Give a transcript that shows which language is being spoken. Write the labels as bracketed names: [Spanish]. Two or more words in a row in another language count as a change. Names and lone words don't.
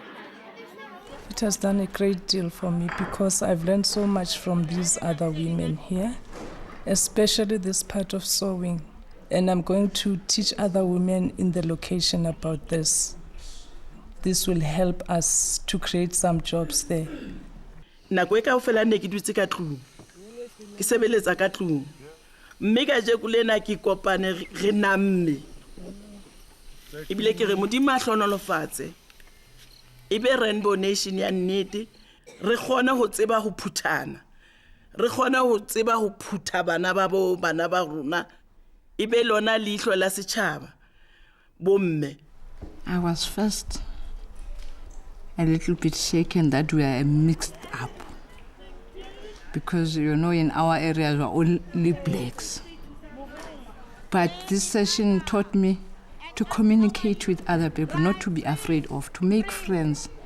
[English] It has done a great deal for me because I've learned so much from these other women here, especially this part of sewing. And I'm going to teach other women in the location about this. This will help us to create some jobs there. [Southern Sotho] Nako e kaofela ne ke dutse ka tlung. Ke sebeletsa ka tlung. Mme ka je kulena ke kopane re namme. Ebile ke re modimo a hlonolofatse. Ebe Rainbow Nation ya nnete re kgona ho tseba ho phuthana. Re kgona ho tseba ho phutha bana ba rona. Ebe lona leihlo la setjhaba. Bomme. [English] I was first a little bit shaken that we are mixed up. Because, you know, in our areas we are only blacks. But this session taught me to communicate with other people, not to be afraid of, to make friends.